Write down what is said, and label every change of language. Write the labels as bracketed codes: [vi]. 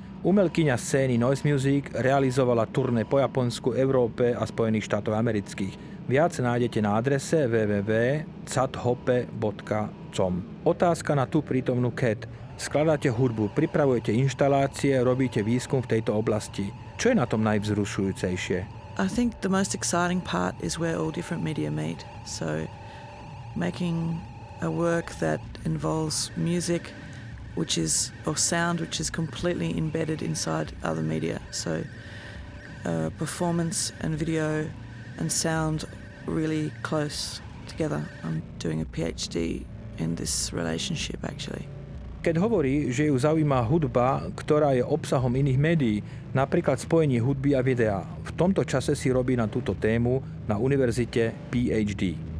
[sk] Umelkyňa scény Noise Music realizovala turné po Japonsku, Európe a Spojených štátoch amerických. Viac nájdete na adrese www.cathope.com. Otázka na tú prítomnú Cat. Skladáte hudbu, pripravujete inštalácie, robíte výskum v tejto oblasti. Čo je na tom najvzrušujúcejšie? [en] I think the most exciting part is where all different media meet. So making a work that involves music, which is, or sound, which is completely embedded inside other media. So performance and video and sound really close together. I'm doing a PhD in this relationship actually. [sk] Keď hovorí, že ju zaujíma hudba, ktorá je obsahom iných médií, napríklad spojenie hudby a videa. V tomto čase si robí na túto tému na univerzite PhD.